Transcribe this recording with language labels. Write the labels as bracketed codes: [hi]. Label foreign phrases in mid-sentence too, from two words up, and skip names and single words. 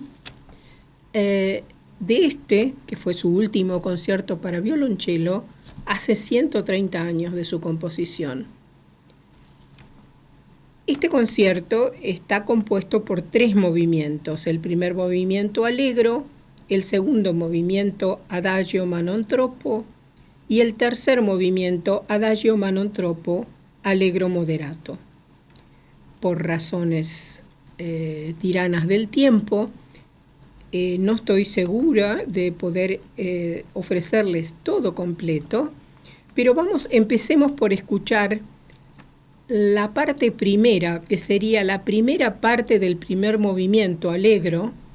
[es] De que fue su último concierto para violonchelo, hace 130 años de su composición. Este concierto está compuesto por 3 movimientos. El primer movimiento allegro, el segundo movimiento [it] adagio ma non troppo [es] y el tercer movimiento [it] adagio ma non troppo allegro moderato. [es] Por razones tiranas del tiempo, no estoy segura de poder ofrecerles todo completo, pero empecemos por escuchar la parte primera, que sería la primera parte del primer movimiento allegro